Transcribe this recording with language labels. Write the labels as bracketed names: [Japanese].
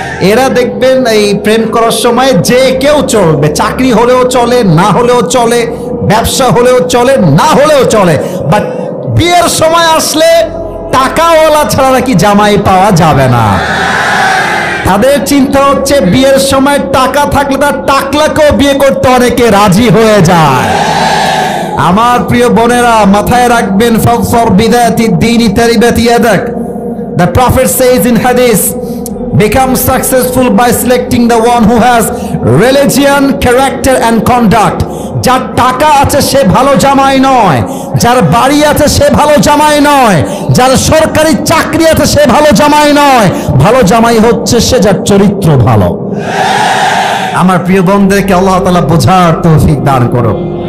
[Bangla] এরা দেখবেন এই প্রেম করার সময় যে কেউ চলবে, চাকরি হলেও চলে, না হলেও চলে, ব্যবসা হলেও চলে, না হলেও চলে, বাট বিয়ের সময় আসলে টাকাওয়ালা ছাড়া নাকি জামাই পাওয়া যাবে না। তাদের চিন্তা হচ্ছে বিয়ের সময় টাকা থাকলে তার টাকলাকেও বিয়ে করতে অনেকে রাজি হয়ে যায়। আমার প্রিয় বোনেরা মাথায় রাখবেন, [Arabic] ফাগফর বিদাতি দ্বীনি তারিবাত ইয়াদাক। [English] The Prophet says in Hadith, become successful by selecting the one who has religion, character and conduct. [Bangla] যার টাকা আছে সে ভালো জামাই নয়, যার বাড়ি আছে সে ভালো জামাই নয়, যার সরকারি চাকরি আছে সে ভালো জামাই নয়। ভালো জামাই হচ্ছে সে যার চরিত্র ভালো। আমার প্রিয় বোনদেরকে আল্লাহ তাআলা বোঝার তৌফিক দান করুন।